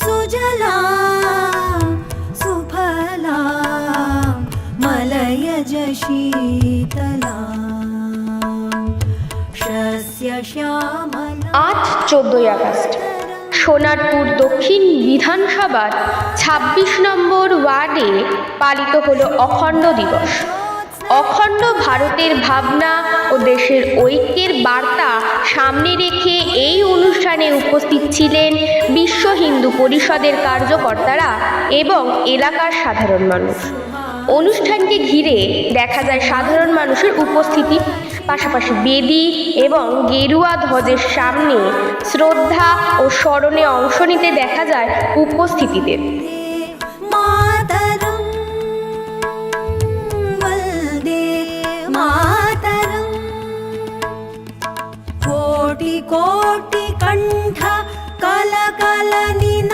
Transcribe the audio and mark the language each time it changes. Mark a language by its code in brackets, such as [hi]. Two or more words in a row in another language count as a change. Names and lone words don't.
[sa] सुजला सुफला मलयज शीतला शस्य श्यामला। [bn] আজ 14ই আগস্ট সোনারপুর দক্ষিণ বিধানসভার ২৬ নম্বর ওয়ার্ডে পালিত হলো অখণ্ড দিবস। অখণ্ড ভারতের ভাবনা ও দেশের ঐক্যের বার্তা সামনে রেখে এই অনুষ্ঠানে উপস্থিত ছিলেন বিশ্ব হিন্দু পরিষদের কার্যকর্তারা এবং এলাকার সাধারণ মানুষ। অনুষ্ঠানকে ঘিরে দেখা যায় সাধারণ মানুষের উপস্থিতি, পাশাপাশি বেদি এবং গেরুয়া ধ্বজের সামনে শ্রদ্ধা ও স্মরণে অংশ নিতে দেখা যায় উপস্থিতিদের। [sa] मातरं वन्दे मातरं कोटि कोटि कण्ठ कलकल